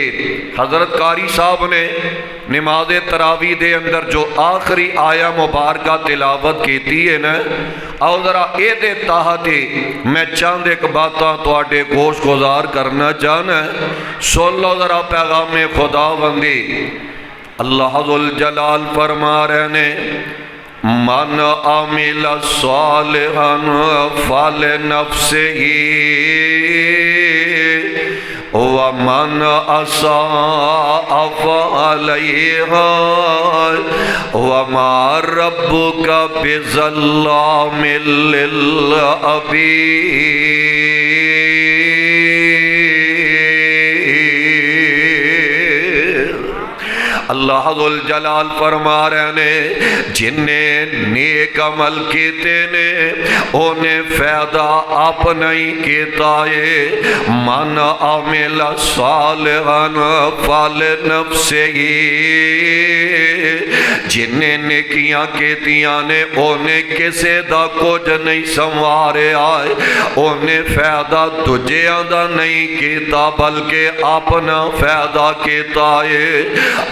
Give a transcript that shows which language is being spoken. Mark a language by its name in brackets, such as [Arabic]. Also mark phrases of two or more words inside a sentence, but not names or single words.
[Punjabi] ਹਜ਼ਰਤ ਕਾਰੀ ਸਾਹਬ ਨੇ ਨਮਾਜ਼ ਤਰਾਵੀਹ ਦੇ ਅੰਦਰ ਜੋ ਆਖ਼ਰੀ ਆਇਤ ਮੁਬਾਰਕਾ ਤਿਲਾਵਤ ਕੀਤੀ ਹੈ ਨਾ, ਆਓ ਜ਼ਰਾ ਇਹ ਤਹਿਤ ਮੈਂ ਚੰਦ ਇਕ ਬਾਤਾਂ ਤੁਹਾਡੇ ਗੋਸ਼ ਗੁਜ਼ਾਰ ਕਰਨਾ ਚਾਹਨਾ। [Urdu] سن لو ذرا پیغام خداوندی. [Punjabi] ਅੱਲਾਹ ਜ਼ੁਲ ਜਲਾਲ ਫ਼ਰਮਾ ਰਹੇ ਨੇ [Arabic] من عمل صالحا فلنفسه ومن أساء فعليها وما ربك بظلام للعبيد. [Punjabi] ਅੱਲਾਹ ਜ਼ੁਲ ਜਲਾਲ ਫ਼ਰਮਾ ਰਹੇ ਨੇ ਜਿਨ੍ਹੇ ਨੇਕ ਅਮਲ ਕੀਤੇ ਨੇ ਉਨ੍ਹੇ ਫ਼ਾਇਦਾ ਆਪਣਾ ਹੀ ਕੀਤਾ ਹੈ। [Arabic] من عمل صالحا فلنفسه, [Punjabi] ਜਿਨ੍ਹੇ ਨੇਕੀਆਂ ਕੀਤੀਆਂ ਨੇ ਉਨ੍ਹੇ ਕਿਸੇ ਦਾ ਕੁਝ ਨਹੀਂ ਸੰਵਾਰਿਆ, ਉਨ੍ਹੇ ਫ਼ਾਇਦਾ ਦੂਜਿਆਂ ਦਾ ਨਹੀਂ ਕੀਤਾ ਬਲਕਿ ਆਪਣਾ ਫ਼ਾਇਦਾ ਕੀਤਾ ਹੈ।